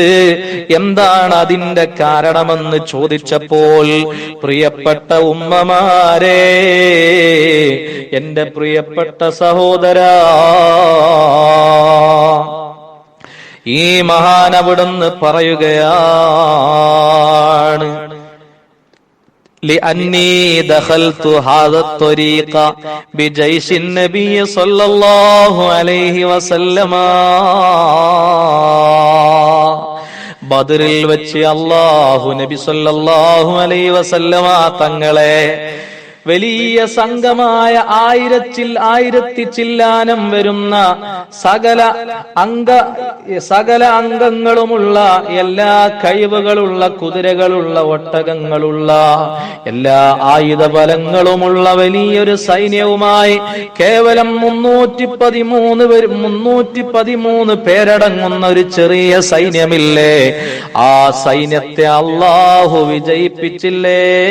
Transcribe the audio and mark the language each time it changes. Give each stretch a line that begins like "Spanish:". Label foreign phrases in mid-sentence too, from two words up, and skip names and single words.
Malayalam: എന്താണ് അതിന്റെ കാരണമെന്ന് ചോദിച്ചപ്പോൾ, പ്രിയപ്പെട്ട ഉമ്മമാരെ, എന്റെ പ്രിയപ്പെട്ട സഹോദരാ, ഈ മഹാൻ അവിടുന്ന് പറയുകയാണ്,
Arabic: لأني دخلت هذا الطريق بجيش النبي صلى الله عليه وسلم.
Malayalam: ബദറിൽ വെച്ച് അല്ലാഹു നബി
Arabic: صلى الله عليه وسلم
Malayalam: തങ്ങളെ വലിയ സംഘമായ 1000 ചില്ലാനം വരുന്ന സകല അംഗങ്ങളുമുള്ള, എല്ലാ കഴിവുകളുള്ള, കുതിരകളുള്ള, ഒട്ടകങ്ങളുള്ള, എല്ലാ ആയുധബലങ്ങളുമുള്ള വലിയൊരു സൈന്യവുമായി കേവലം 313 പേരടങ്ങുന്ന ഒരു ചെറിയ സൈന്യമില്ലേ, ആ സൈന്യത്തെ അല്ലാഹു വിജയിപ്പിച്ചില്ലേ?